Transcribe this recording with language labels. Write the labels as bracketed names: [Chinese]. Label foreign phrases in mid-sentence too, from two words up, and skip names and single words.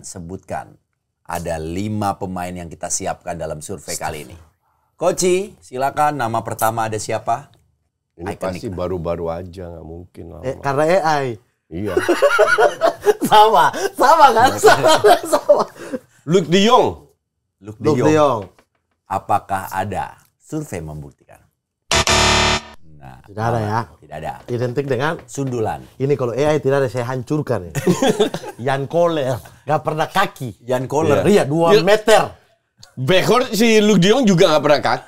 [Indonesian] Sebutkan. Ada 5 pemain yang kita siapkan dalam survei kali ini. Koci, silakan. Nama pertama ada siapa? Ini pasti baru-baru aja, nggak mungkin lama. Karena AI. Iya. Sama kan? Sama. Luke De Jong. Luke Luke De De Jong. Jong. Apakah ada? Survei membuktikan. Nah, Tidak ada ya. tidak ada. Identik dengan Sundulan. ini kalau AI tidak ada, saya hancurkan. Jan Koller. Gak pernah kaki. Jan Koller. Iya, 2 meter. Backward si Luke De Jong juga nggak pernah kaki.